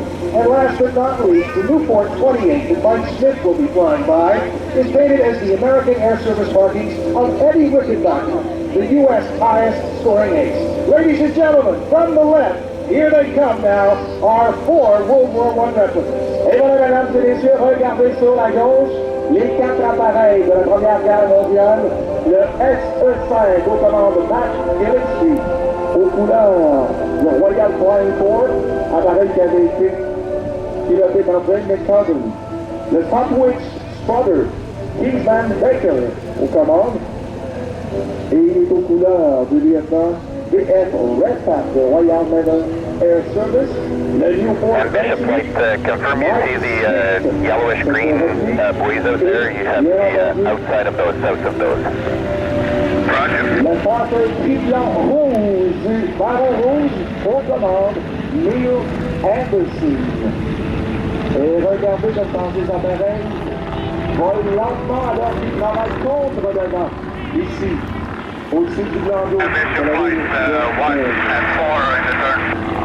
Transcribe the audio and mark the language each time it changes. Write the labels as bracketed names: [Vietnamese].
[English] And last but not least, the Nieuport 28 that Mike Smith will be flying by is painted as the American Air Service markings of Eddie Rickenbacker, the U.S. highest scoring ace. Ladies and gentlemen, from the left, here they come now, our 4 World War I replicas. [French] Et voilà, mesdames et messieurs, regardez sur la gauche, les 4 appareils de la Première Guerre mondiale, le SE-5 aux commandes Mac Gillespie, aux couleurs le Royal Flying Corps, appareil qui avait été piloté par Brent McCubbin, le Sopewith Strutter, Kingsman Baker aux commandes, et il est aux couleurs du lieutenant B.F. [English] Redpath, the Royal Naval Air Service, le Nieuport. And Bishop, like to confirm you see the yellowish-green buoys out there. You have the outside of those, south of those. Roger. [French] Le Fokker DR.I du Baron Rouge aux commandes Neil Anderson. Et regardez comme dans ces appareils volent lentement alors qu'ils travaillent contre le vent. Ici, au-dessus du blanc d'eau. [English] Bishop, flight 1 and 4 in the turn.